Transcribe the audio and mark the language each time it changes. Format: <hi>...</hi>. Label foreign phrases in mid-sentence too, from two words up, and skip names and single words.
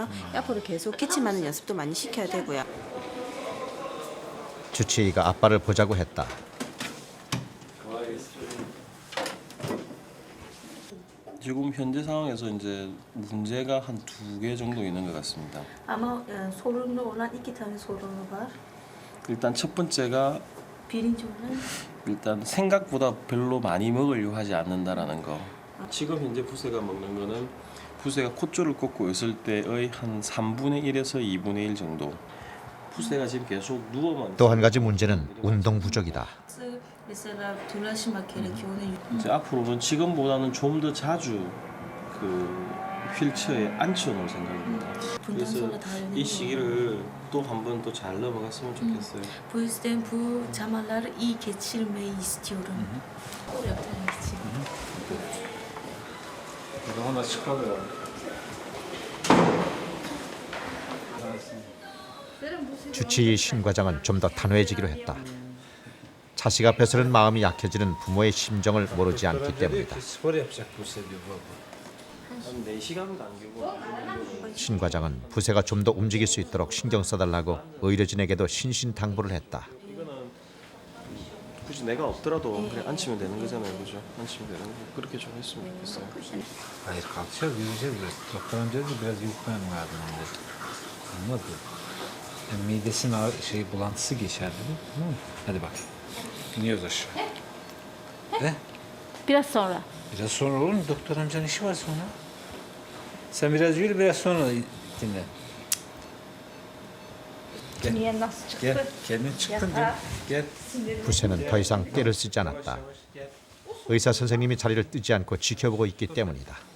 <ko>앞으로 계속 기침하는 연습도 많이 시켜야 되고요. 주치의가 아빠를 보자고 했다. 지금 현재 상황에서 이제 문제가 한 2개 정도 있는 것 같습니다.</ko> <tr>Ama sorunlu olan 2 tane sorunu var.</tr> <ko>일단 첫 번째가</ko> <tr>Birinci olan</tr> <ko>일단 생각보다 별로 많이 먹으려고 하지 않는다라는 거. 지금 현재 부세가 먹는 거는 부세가 콧줄을 꽂고 있을 때의 한 3분의 1에서 2분의 1 정도. 부세가 지금 계속 누워만. 또 한 가지 문제는 운동 부족이다.</ko> <tr>mesela dolaşmak gerekiyor.</tr> <ko>이제 앞으로는 지금보다는 좀 더 자주 그 휠체어에 앉혀놓을 생각입니다. 그래서 이 시기를 또 한 번 또 잘 넘어갔으면 좋겠어요.</ko> <tr>Bu yüzden bu zamanları iyi geçirmeyi istiyorum. Yapmak için. Buradan da çıkalım.</tr> <ko>주치의 신 과장은 좀 더 단호해지기로 했다. 자식 앞에서는 마음이 약해지는 부모의 심정을 모르지 않기 때문이다.</ko> <tr>Spor yapacak bu diyor baba.</tr> <ko>한 4시간 간격으로. 신 과장은 부세가 좀 더 움직일 수 있도록 신경 써달라고 의료진에게도 신신당부를 했다. 이거는 굳이 내가 없더라도 그래 앉히면 되는 거잖아요, 그죠? 앉히면 되는 거. 그렇게 좀 했으면 좋겠어요.</ko> <tr>Hayır kalkacağız yürüyeceğiz biraz. Doktor amca dedi biraz yürütmem lazım dedi. Anladı. Yani midesinin bulantısı geçer dedi. Tamam mı? Hadi bak. İniyoruz aşağı. Ne? Biraz sonra. Biraz sonra olur mu? Doktor amcanın işi var sonra. Sen biraz yürü biraz sonra dinle. Niye nasıl çıktı? Gel. Kendin çıktın değil mi? Gel.</tr> <ko>부세는 더 이상 떼를 쓰지 않았다. 의사 선생님이 자리를 뜨지 않고 지켜보고 있기 때문이다.</ko>